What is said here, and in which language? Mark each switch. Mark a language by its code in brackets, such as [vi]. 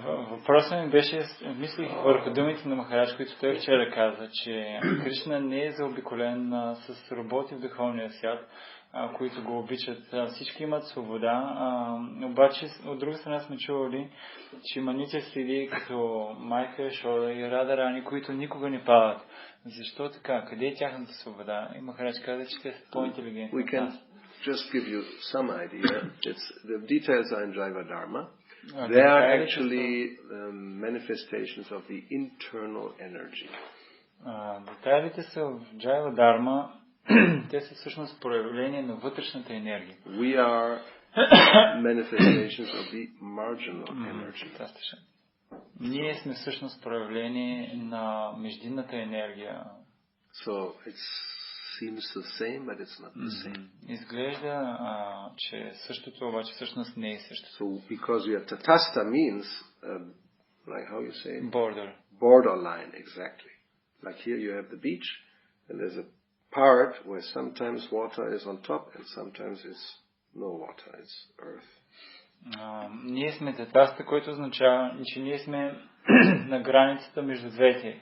[bg] Въпросът ми беше, мислих върху думите на Махарадж, които той вчера каза, че Кришна не е заобиколен с роботи в духовния свят, които го обичат. Всички имат свобода, обаче от друга страна сме чували, че има Нитя Сиди като майка Яшода и Рада Рани, които никога не падат. Защо така? Къде е тяхната свобода? И Махарадж каза, че те са по-интелигентни. [en] We can just give you some idea. The details are in Jaiva Dharma. They are actually manifestations of the internal energy. [bg] Детайлите са в Джайва Дарма. Те са всъщност проявление на вътрешната енергия. [en] We are manifestations of the marginal energy. [bg] Ние сме всъщност проявление на междинната енергия. [en] So it seems the same, but it's not the same. [bg] Изглежда, че същото, обаче всъщност не е същото. [en] So because you have tatasta means, like how you say? Borderline, exactly. Like here you have the beach, and there's a part where sometimes water is on top and sometimes it's no water, it's earth. [bg] Ние сме татаста, което означава, че ние сме на границата между двете.